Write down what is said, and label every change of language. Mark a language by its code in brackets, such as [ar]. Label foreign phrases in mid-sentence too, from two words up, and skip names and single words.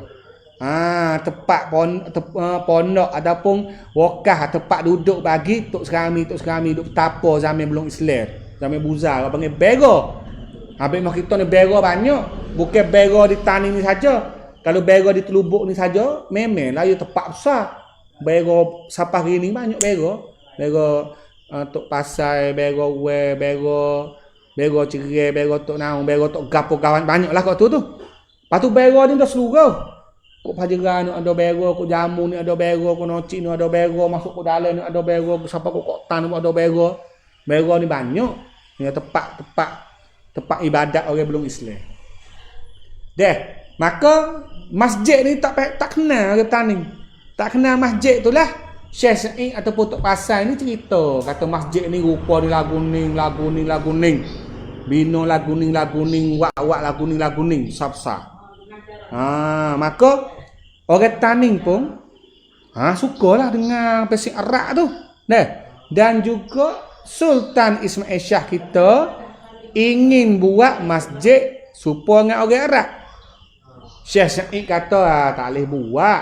[mfa] Tempat pondok ataupun wakah tempat duduk bagi tok serami duk tapa zaman belum Islam. Zaman buzar orang panggil bero. Habis mak kita ni bero banyak, bukan bero di tani ni saja. Kalau bero di Telubuk ni saja, memanglah ia tempat besar. Bero sapah gini banyak bero. Bero Tok Pasai, bero we, bero Cerai, bero Tok Naung, bero Tok Gapo kawan banyaklah kat tu. Lepas tu bero ni dah seluruh. Kok Pajeran ni ada bero, kok Jamu ni ada bero, kok Nocik ni ada bero, masuk ke dalam ni ada bero, siapa kok Kotan ni ada bero. Bero ni banyak. Ni tempat ibadat orang belum Islam. Maka masjid ni tak kenal orang tani. Tak kenal masjid tu lah. Syekh Said ataupun Tok Pasai ni cerita kata masjid ni rupa ni lagu ning. Bina lagu ning, wak lagu ning, sab-sab. Maka orang tani pun Sukalah dengan pesing Arak tu. Nah, dan juga Sultan Ismail Shah kita ingin buat masjid supaya dengan orang Arab. Syekh Syahid kata tak boleh buat.